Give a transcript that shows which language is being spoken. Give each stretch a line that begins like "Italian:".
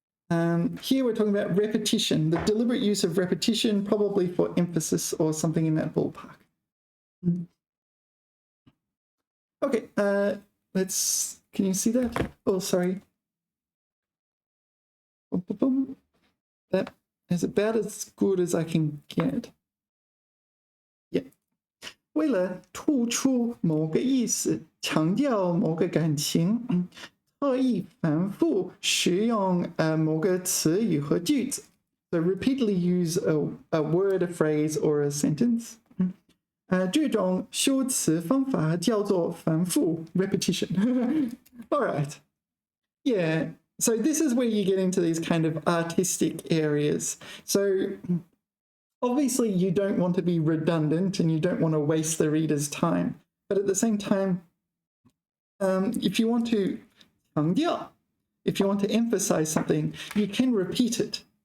English: Here we're talking about repetition, the deliberate use of repetition, probably for emphasis or something in that ballpark. Okay, can you see that? Oh, sorry. That is about as good as I can get. Yeah.
Chinese: 为了突出某个意思，强调某个感情，特意反复使用某个词语和句子。
English: So repeatedly use a word, a phrase, or a sentence.
Chinese: 这种修辞方法叫做反复
English: repetition. All right. Yeah. So this is where you get into these kind of artistic areas. So obviously you don't want to be redundant and you don't want to waste the reader's time. But at the same time, if you want to 强调, if you want to emphasize something, you can repeat it.